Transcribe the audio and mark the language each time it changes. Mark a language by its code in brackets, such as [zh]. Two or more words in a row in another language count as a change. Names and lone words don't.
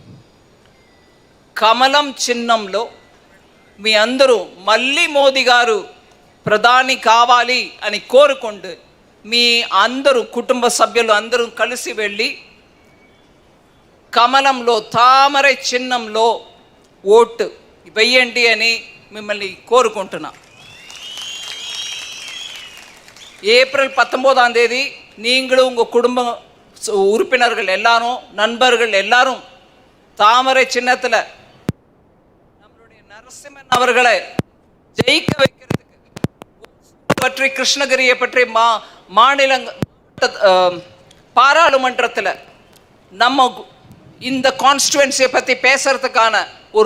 [te] కమలం చిహ్నంలో మీ అందరూ మళ్ళీ మోదీ గారు ప్రధాని కావాలి అని కోరుకుంటూ మీ అందరూ కుటుంబ సభ్యులు అందరూ కలిసి వెళ్ళి కమలంలో తామర చిహ్నంలో ఓటు వెయ్యండి అని మిమ్మల్ని కోరుకుంటున్నా. [ta] ஏப்ரல் 19ஆம் தேதி நீங்களும் உங்கள் குடும்ப உறுப்பினர்கள் எல்லாரும், நண்பர்கள் எல்லாரும் தாமரை சின்னத்தில் நம்மளுடைய நரசிம்மன் அவர்களை ஜெயிக்க வைக்கிறதுக்கு பற்றி, கிருஷ்ணகிரியை பற்றி மாநில பாராளுமன்றத்தில் நம்ம இந்த கான்ஸ்டுவன்சியை பற்றி பேசுறதுக்கான ஒரு